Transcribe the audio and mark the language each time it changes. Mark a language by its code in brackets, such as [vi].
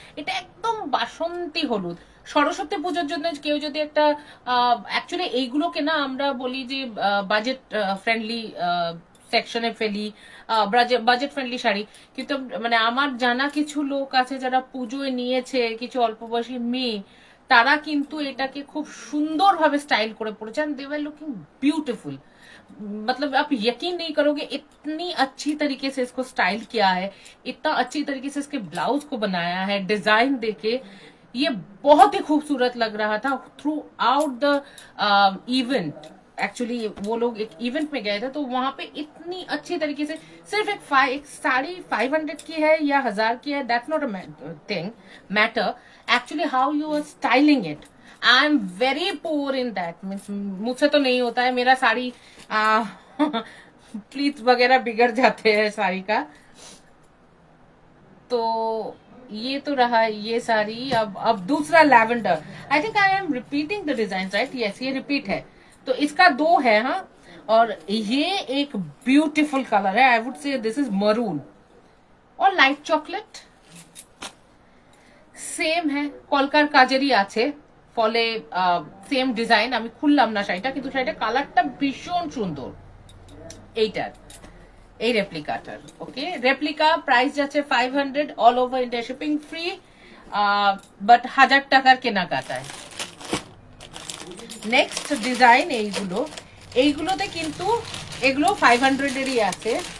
[bn] এটা একদম বাসন্তী হলুদ, সরস্বতী পুজোর জন্য কেউ যদি একটা, অ্যাকচুয়ালি এইগুলোকে না আমরা বলি যে বাজেট ফ্রেন্ডলি সেকশনে ফেলি, বাজেট ফ্রেন্ডলি শাড়ি, কিন্তু মানে আমার জানা কিছু লোক আছে যারা পুজোয় নিয়েছে, কিছু অল্প বয়সী মেয়ে, তারা কিন্তু এটাকে খুব সুন্দরভাবে স্টাইল করে পড়েছেন। [en] they were looking beautiful, [hi] मतलब आप यकीन नहीं करोगे इतनी अच्छी तरीके से इसको स्टाइल किया है, इतना अच्छी तरीके से इसके ब्लाउज को बनाया है, डिजाइन देके ये बहुत ही खूबसूरत लग रहा था [en] Throughout the event. [hi] Actually वो लोग एक इवेंट में गए थे, तो वहां पे इतनी अच्छी तरीके से, सिर्फ एक साड़ी 500 की है या 1000 की है, [en] That's not a thing matter, actually how you are styling it. I am very poor in that, [hi] means मुझसे तो नहीं होता है, मेरा साड़ी प्लीट वगैरह बिगड़ जाते हैं साड़ी का। तो ये तो रहा ये साड़ी। अब दूसरा lavender, [en] I think I am repeating the design right, [hi] yes ये रिपीट है, तो इसका 2 है। हाँ, और ये एक ब्यूटीफुल कलर है, [en] I would say this is maroon और light chocolate, same है, [bn] কলকার কাজেরই আছে, ফলে সেম ডিজাইন। আমি খুললাম না শাড়িটা, কিন্তু শাড়িটা কালারটা ভীষণ সুন্দর এইটার, এই রেপ্লিকাটার। ওকে, রেপ্লিকা প্রাইস যাচ্ছে 500, all over India shipping free, but 1000 টাকার কেনাকাটায়। নেক্সট ডিজাইন এইগুলোতে কিন্তু এগুলো 500 এরই আছে।